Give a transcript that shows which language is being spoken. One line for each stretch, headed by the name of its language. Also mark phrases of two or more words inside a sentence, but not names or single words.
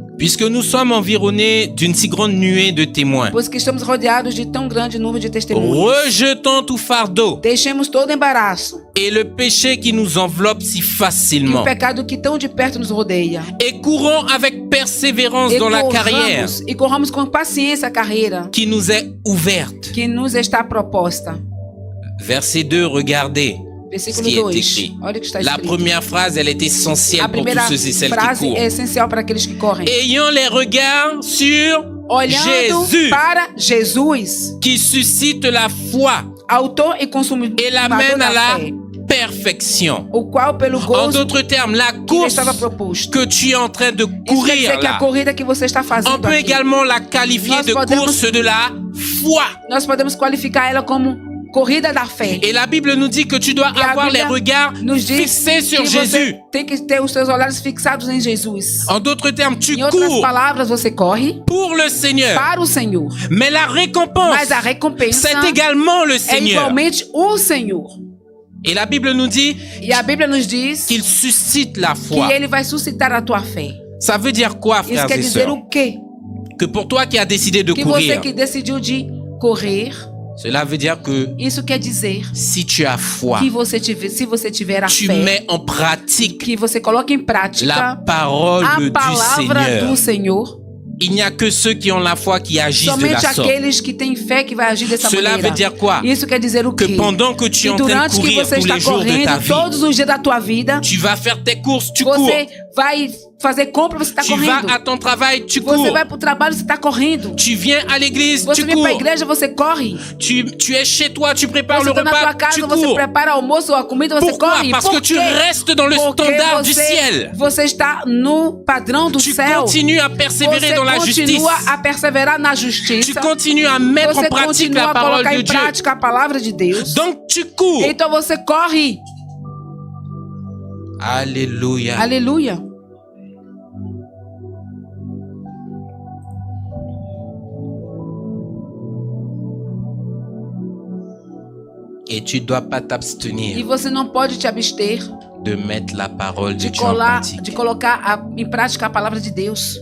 French: puisque nous sommes environnés d'une si grande nuée de témoins,
Portuguese: pois que estamos rodeados de tão grande número de testemunhas,
French: rejetons tout fardeau
Portuguese: deixemos todo embaraço
French: et le péché qui nous enveloppe si
Portuguese: e
French: facilement
Portuguese: o pecado que tão de perto nos rodeia.
French: et courons avec persévérance
Portuguese: E
French: dans la carrière
Portuguese: corramos com paciência a carreira
French: qui nous est ouverte.
Portuguese: que nos está proposta.
French: Verset 2, regardez ce
Portuguese: Versículo
French: qui est
Portuguese: 2.
French: écrit.
Portuguese: Olha o que está
French: La
Portuguese: escrito.
French: première phrase, elle est essentielle
Portuguese: A
French: pour
Portuguese: primeira
French: tous ceux et celles qui
Portuguese: frase
French: courent.
Portuguese: é essencial para aqueles que correm.
French: Ayant les regards sur
Portuguese: Olhando
French: Jésus,
Portuguese: para Jesus,
French: qui suscite la foi
Portuguese: autor e consumidor
French: et l'amène à
Portuguese: da
French: la
Portuguese: fé,
French: perfection.
Portuguese: o qual pelo
French: En
Portuguese: gozo
French: d'autres termes, la
Portuguese: que lhe
French: course
Portuguese: estava proposto.
French: que tu es en train de
Portuguese: Isso quer
French: courir
Portuguese: dizer que a
French: là,
Portuguese: corrida que você está
French: on
Portuguese: fazendo
French: peut
Portuguese: aqui,
French: également la qualifier
Portuguese: Nós
French: de
Portuguese: podemos-
French: course de la foi.
Portuguese: nós podemos qualificar ela como corrida da fé.
French: Et la Bible nous dit que tu dois
Portuguese: E a
French: avoir les
Portuguese: Bíblia
French: regards
Portuguese: nos diz
French: fixés sur
Portuguese: que
French: Jésus.
Portuguese: você tem que ter os seus olhares fixados em Jesus.
French: En d'autres termes, tu
Portuguese: Em outras
French: cours
Portuguese: palavras, você corre
French: pour le Seigneur.
Portuguese: para o Senhor.
French: Mais la récompense,
Portuguese: Mas a recompensa
French: c'est également le
Portuguese: é
French: Seigneur.
Portuguese: igualmente o Senhor.
French: Et la Bible nous dit
Portuguese: E a Bíblia nos diz
French: qu'il suscite la
Portuguese: que
French: foi.
Portuguese: ele vai suscitar a tua fé.
French: Ça veut dire quoi,
Portuguese: Isso
French: frères
Portuguese: quer
French: et
Portuguese: dizer
French: sœurs?
Portuguese: o quê?
French: Que pour toi qui as décidé de
Portuguese: Que
French: courir,
Portuguese: você que decidiu de correr,
French: cela veut dire que
Portuguese: isso quer dizer
French: si tu as foi,
Portuguese: que você tiver, se você tiver a
French: tu
Portuguese: fé,
French: mets en pratique
Portuguese: que você coloca em
French: la
Portuguese: prática
French: parole
Portuguese: a
French: du
Portuguese: palavra
French: Seigneur.
Portuguese: do Senhor.
French: Il n'y a que ceux qui ont la foi qui agissent de
Portuguese: Somente
French: la sorte.
Portuguese: aqueles que têm fé que vai agir dessa
French: Cela
Portuguese: maneira.
French: veut dire quoi?
Portuguese: Isso quer dizer o
French: Que
Portuguese: quê?
French: pendant que tu es
Portuguese: Que
French: en train de
Portuguese: durante que
French: courir
Portuguese: você
French: tous
Portuguese: está
French: les jours de ta
Portuguese: correndo
French: vie,
Portuguese: todos os dias da tua vida,
French: tu vas faire tes courses, tu cours.
Portuguese: você vai fazer compra, você está
French: Tu vas
Portuguese: correndo.
French: à ton travail, tu
Portuguese: Você
French: cours.
Portuguese: vai para o trabalho, você está correndo.
French: Tu viens à l'église,
Portuguese: Você
French: tu
Portuguese: vem para a
French: cours.
Portuguese: igreja, você corre.
French: Tu es chez toi, tu prépares
Portuguese: Você
French: le
Portuguese: está na tua
French: repas,
Portuguese: casa,
French: tu
Portuguese: você
French: cours.
Portuguese: prepara o almoço ou a comida, você
French: Pourquoi?
Portuguese: corre.
French: Parce
Portuguese: Por
French: que tu
Portuguese: quê?
French: restes dans le
Portuguese: Porque
French: standard du ciel.
Portuguese: você está no padrão do
French: Tu
Portuguese: céu.
French: continues à persévérer
Portuguese: Você
French: dans la justice.
Portuguese: continua a perseverar na
French: Tu
Portuguese: justiça.
French: continues à mettre
Portuguese: Você
French: en pratique
Portuguese: continua
French: la
Portuguese: a
French: parole
Portuguese: colocar
French: de
Portuguese: em
French: Dieu.
Portuguese: prática a palavra de Deus.
French: Donc tu cours.
Portuguese: Então você corre.
French: Alléluia.
Portuguese: Aleluia.
French: Et tu dois pas
Portuguese: E
French: t'abstenir
Portuguese: você não pode te abster
French: de mettre la parole de
Portuguese: de,
French: Dieu en pratique.
Portuguese: de colocar em prática a palavra de Deus.